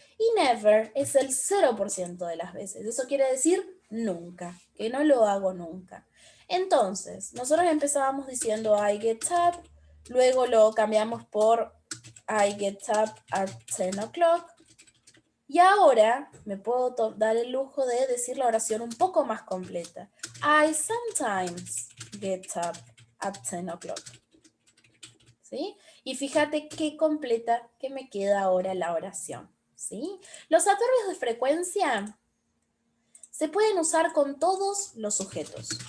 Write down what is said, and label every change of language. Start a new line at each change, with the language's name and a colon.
Spanish: Y never es el 0% de las veces. Eso quiere decir nunca, que no lo hago nunca. Entonces, nosotros empezábamos diciendo
English: I get up,
Spanish: luego lo cambiamos por
English: I get up at 10 o'clock,
Spanish: y ahora me puedo dar el lujo de decir la oración un poco más completa.
English: I sometimes get up at 10 o'clock.
Spanish: ¿Sí? Y fíjate qué completa que me queda ahora la oración. ¿Sí? Los adverbios de frecuencia se pueden usar con todos los sujetos.